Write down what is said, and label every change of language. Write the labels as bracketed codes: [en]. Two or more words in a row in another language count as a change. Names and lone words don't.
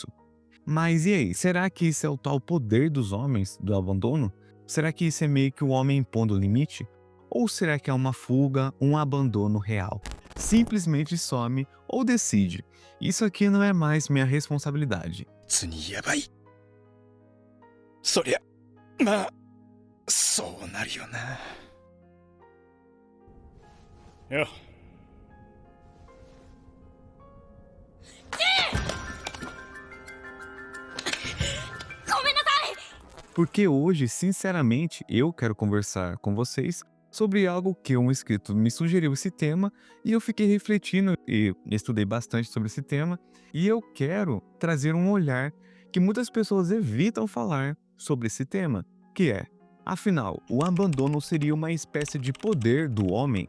[pt] Mas e aí, será que isso é o tal poder dos homens, do abandono? Será que isso é meio que o homem impondo o limite? Ou será que é uma fuga, um abandono real? Simplesmente some ou decide: isso aqui não é mais minha responsabilidade. [ja] つにやばい。そりゃ、まあ、そうなるよな。よ。 [pt] Porque hoje, sinceramente, eu quero conversar com vocês sobre algo que um inscrito me sugeriu esse tema e eu fiquei refletindo e estudei bastante sobre esse tema e eu quero trazer um olhar que muitas pessoas evitam falar sobre esse tema, que é, afinal, o abandono seria uma espécie de poder do homem?